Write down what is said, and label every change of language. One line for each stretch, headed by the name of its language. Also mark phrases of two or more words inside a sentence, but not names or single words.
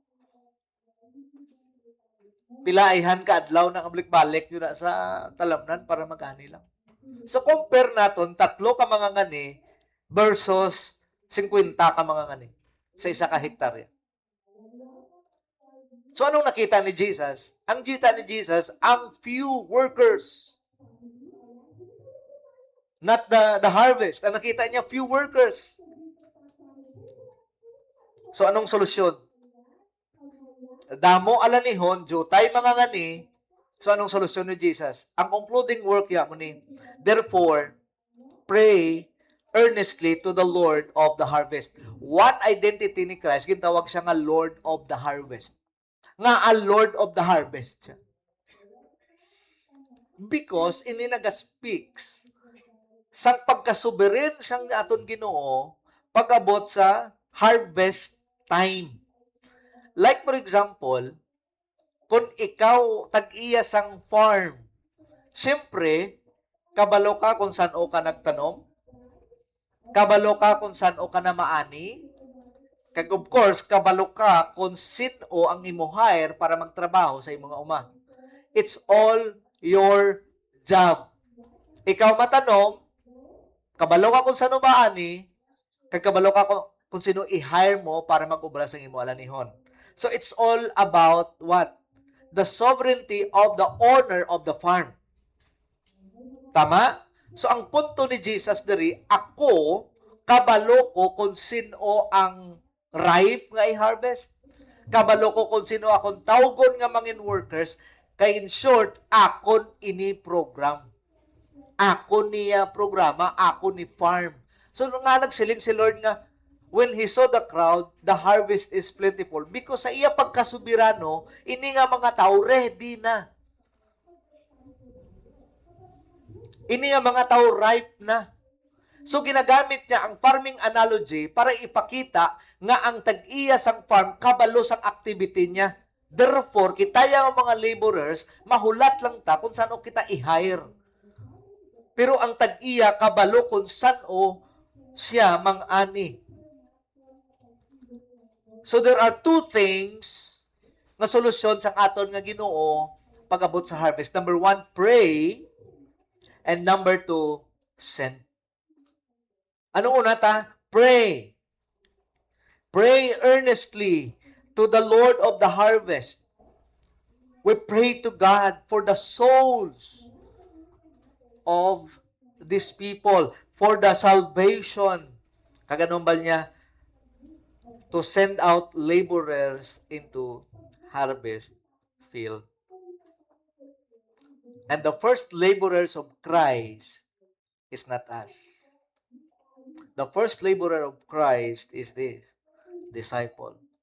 Hiligaynon: Pilaihan ka adlaw ng balik-balik yun na sa talamnan para magani lang. So compare naton tatlo ka mga ngani versus 50 ka mga ngani sa isa ka hektarya. So anong nakita ni Jesus? Ang kita ni Jesus, ang
English: few workers. Not the harvest.
Hiligaynon: Ang nakita niya,
English: few workers.
Hiligaynon: So anong solusyon? Damo alanihon, jutay mga ngani. So anong solusyon ni Jesus? Ang
English: concluding work
Hiligaynon: ya mo ni,
English: therefore, pray earnestly to the Lord of the harvest. One identity ni Christ,
Hiligaynon: gintawag siya nga
English: Lord of the harvest.
Hiligaynon: Nga a
English: Lord of the harvest
Hiligaynon: siya. Because ini naga-speaks sa pagkasuberin sang aton Ginoo pag-abot sa
English: harvest time. Like for example,
Hiligaynon: kung ikaw tag-iya sang farm, siyempre, kabalo ka kung saan o ka nagtanom, kabalo ka kung saan o ka na maani, kag
English: of course,
Hiligaynon: kabalo ka kung sino ang imo hire para magtrabaho sa imong uma.
English: It's all your job.
Hiligaynon: Ikaw matanom, kabalo ka kung saan o maani, kag kabalo ka kung sino i-hire mo para mag-ubra sa imo alanihon.
English: So it's all about what? The sovereignty of the owner of the farm.
Hiligaynon: Tama? So ang punto ni Jesus diri, ako, kabalo ko kung sino ang ripe nga i-harvest. Kabalo ko kung sino akong tawgon nga mangin workers, kay
English: in short,
Hiligaynon: akon ini program. Ako niya programa, ako ni farm. So nga nagsiling si Lord nga,
English: when He saw the crowd, the harvest is plentiful.
Hiligaynon: Because sa iya pagkasubirano, ini nga mga tao ready na. Ini nga mga tao ripe na. So ginagamit niya ang
English: farming analogy
Hiligaynon: para ipakita nga ang tag-iya sang farm kabalo sang activity niya.
English: Therefore,
Hiligaynon: kita yung mga laborers, mahulat lang ta kung saan o kita i-hire. Pero ang tag-iya kabalo kung saan o siya mang-ani.
English: So there are two things
Hiligaynon: nga solusyon sang aton nga Ginoo pag-abot sa harvest.
English: Number 1, pray. And number 2, send.
Hiligaynon: Ano una ta?
English: Pray. Pray earnestly to the Lord of the harvest. We pray to God for the souls of these people, for the salvation.
Hiligaynon: Kaganon ba niya?
English: To send out laborers into harvest field. And the first laborers of Christ is not us. The first laborer of Christ is this, disciple.